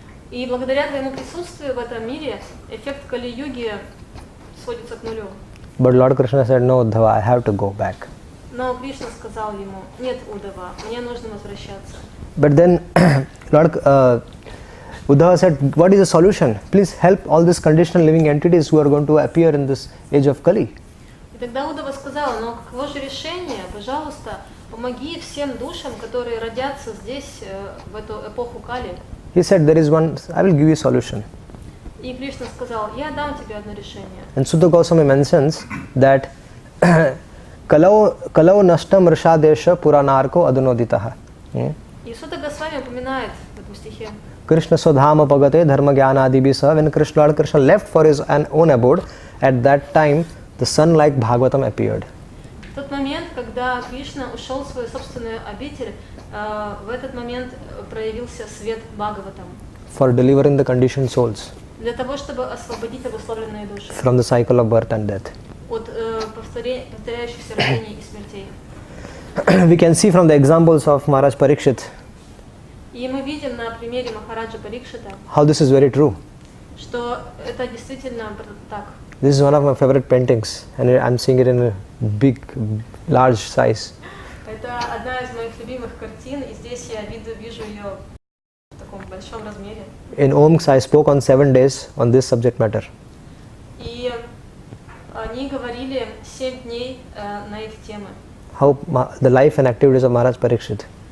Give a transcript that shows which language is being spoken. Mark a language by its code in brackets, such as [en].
[ru] И благодаря твоему присутствию в этом мире эффект Кали-юги сводится к нулю. [en] But Lord Krishna said, no, Uddhava, I have to go back. [ru] Но Кришна сказал ему, нет, Удава, мне нужно возвращаться. [en] But then Lord Uddhava said, what is the solution? Please help all these conditional living entities who are going to appear in this age of Kali. [ru] И тогда Удава сказала, но каково же решение? Пожалуйста, помоги всем душам, которые родятся здесь в эту эпоху Кали. [en] He said, there is one, I will give you a solution. [ru] И Кришна сказал, я дам тебе одно решение. [en] And Sutta Goswami mentions that [sa] Kalau nashtam rishadesha puranarko adunoditaha. [ru] И Сутта Госвами упоминает в этом стихе. [sa] Krishna sodhama pagate dharma jnana adibisa. [en] When Lord Krishna left for his own abode, at that time the sun like Bhagavatam appeared. [ru] В тот момент, когда Кришна ушел в свою собственную обитель, в этот момент проявился свет Бхагаватам. [en] For delivering the conditioned souls. [ru] Для того, чтобы освободить обусловленные души. [en] From the cycle of birth and death. [ru] От повторяющихся рождений и смертей. [en] We can see from the examples of Maharaj Parikshit. [ru] И мы видим на примере Махараджа Парикшита, [en] how this is very true. [ru] Что это действительно так. [en] This is one of my favorite paintings, and I'm seeing it in a big, large size. [ru] Это одна из моих любимых картин, и здесь я вижу ее в таком большом размере. [en] In OMS, I spoke on 7 days on this subject matter. [ru] И Они говорили 7 дней на эти темы. [en] How the life and activities of Maharaj Parikshit.